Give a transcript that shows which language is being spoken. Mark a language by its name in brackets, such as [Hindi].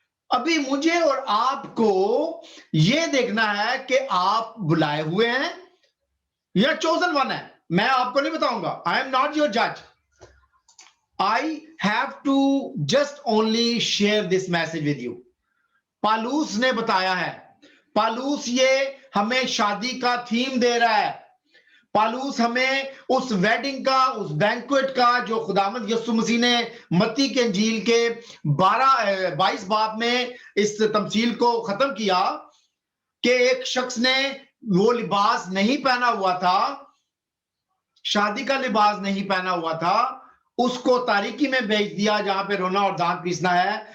[Urdu] ابھی مجھے اور آپ کو یہ دیکھنا ہے کہ آپ بلائے ہوئے ہیں یا چوزن ون ہے. میں آپ کو نہیں بتاؤں گا. [English] I am not your judge. I have to just only share this message with you. [Urdu] پالوس نے بتایا ہے. پالوس یہ ہمیں شادی کا تھیم دے رہا ہے. پالوس ہمیں اس ویڈنگ کا, اس بینکویٹ کا جو خداوند یسوع مسیح نے متی کے انجیل کے 22 باب میں اس تمثیل کو ختم کیا کہ ایک شخص نے وہ لباس نہیں پہنا ہوا تھا, شادی کا لباس نہیں پہنا ہوا تھا, اس کو تاریکی میں بھیج دیا جہاں پہ رونا اور دانت پیسنا ہے.